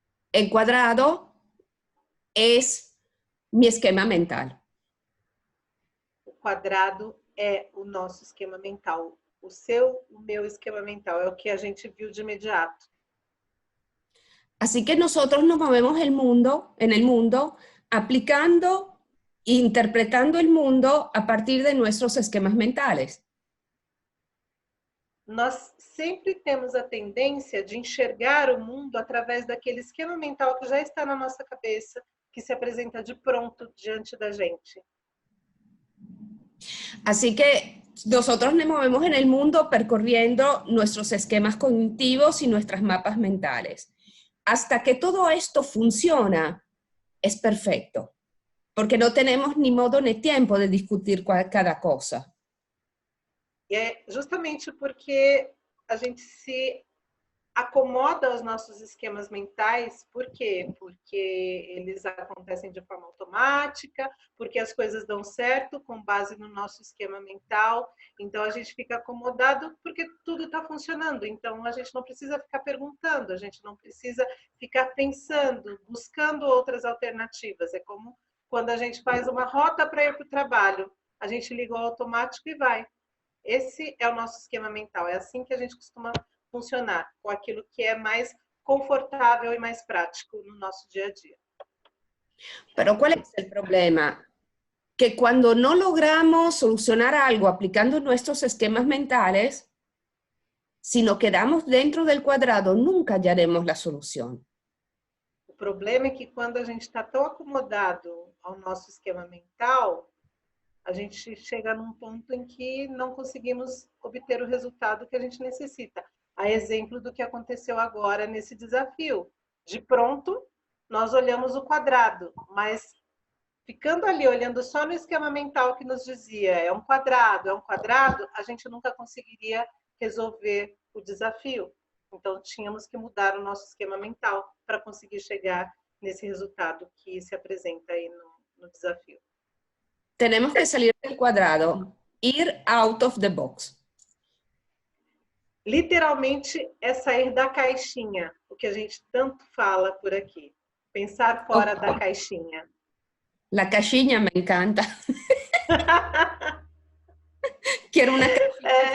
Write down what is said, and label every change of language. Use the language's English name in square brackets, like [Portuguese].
[Spanish] El cuadrado es mi esquema mental. [Portuguese] O quadrado é o nosso esquema mental. O seu, o meu esquema mental é o que a gente viu de imediato. [Spanish] Así que nosotros nos movemos en el mundo aplicando e interpretando el mundo a partir de nuestros esquemas mentales. [Portuguese] Nós sempre temos a tendência de enxergar o mundo através daquele esquema mental que já está na nossa cabeça, que se apresenta de pronto diante da gente. [Spanish] Así que nosotros nos movemos en el mundo percorriendo nuestros esquemas cognitivos y nuestras mapas mentales. Hasta que todo esto funciona, es perfecto, porque no tenemos ni modo ni tiempo de discutir cada cosa. [Portuguese] E é justamente porque a gente se acomoda aos nossos esquemas mentais. Por quê? Porque eles acontecem de forma automática, porque as coisas dão certo com base no nosso esquema mental. Então, a gente fica acomodado porque tudo está funcionando. Então, a gente não precisa ficar perguntando, a gente não precisa ficar pensando, buscando outras alternativas. É como quando a gente faz uma rota para ir para o trabalho. A gente liga o automático e vai. Esse é o nosso esquema mental. É assim que a gente costuma funcionar, com aquilo que é mais confortável e mais prático no nosso dia a dia. [Spanish] Pero ¿cuál es el problema? Que cuando no logramos solucionar algo aplicando nuestros esquemas mentales, si nos quedamos dentro del cuadrado, nunca hallaremos la solución. [Portuguese] O problema é que quando a gente está tão acomodado ao nosso esquema mental, a gente chega num ponto em que não conseguimos obter o resultado que a gente necessita. A exemplo do que aconteceu agora nesse desafio. De pronto, nós olhamos o quadrado, mas ficando ali olhando só no esquema mental que nos dizia é um quadrado, a gente nunca conseguiria resolver o desafio. Então, tínhamos que mudar o nosso esquema mental para conseguir chegar nesse resultado que se apresenta aí no desafio. Tenemos que salir del cuadrado, ir [English] out of the box. [Portuguese] Literalmente é sair da caixinha, o que a gente tanto fala por aqui. Pensar fora da caixinha. [Spanish] La caixinha me encanta. Quiero una caixinha.